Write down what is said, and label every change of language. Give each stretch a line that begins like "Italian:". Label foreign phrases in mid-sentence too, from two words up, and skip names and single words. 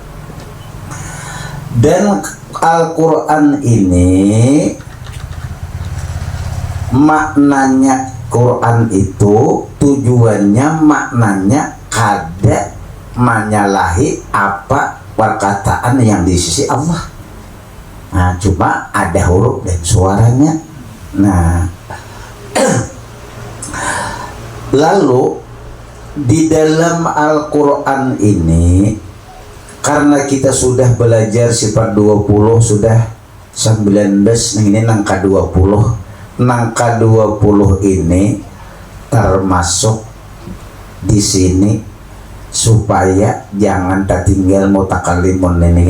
Indonesian: Dan Al-Quran ini maknanya, Quran itu tujuannya, maknanya
Banjar: kada menyalahi
Indonesian: apa perkataan yang di sisi Allah. Nah, cuma ada huruf dan suaranya. Nah, lalu di dalam Al-Quran ini, karena kita sudah belajar sifat 20, sudah 19, ini nangka 20. Nangka 20 ini termasuk di sini supaya jangan tertinggal mutakalimun ini.